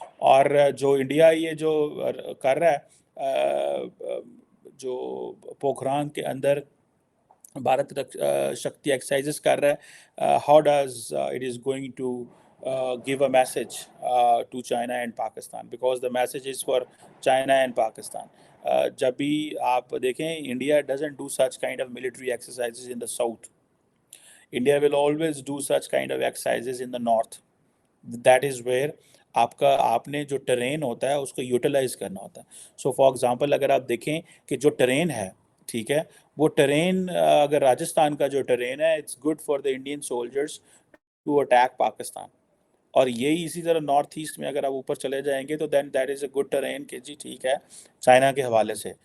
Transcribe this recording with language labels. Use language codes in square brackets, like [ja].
[ur] اور جو انڈیا یہ جو کر رہا ہے [en] جو پوکھران کے اندر بھارت شکتی ایکسرسائزز کر رہا ہے, how does it is going to give a message to China and Pakistan, because the message is for China and Pakistan. [ur] جب بھی آپ دیکھیں [en] India doesn't do such kind of military exercises in the south. India will always do such kind of exercises in the north. That is where [ur] آپ نے جو train ہوتا ہے اس کو یوٹیلائز کرنا ہوتا ہے. سو فار ایگزامپل اگر آپ دیکھیں کہ جو ٹرین ہے, ٹھیک ہے, وہ ٹرین اگر راجستھان کا جو ٹرین ہے [en] it's good for the Indian soldiers to attack Pakistan, [ur] اور یہی اسی طرح نارتھ ایسٹ میں اگر آپ اوپر چلے جائیں گے تو [en] then that is a good train [ur] کہ جی ٹھیک ہے چائنا کے حوالے سے.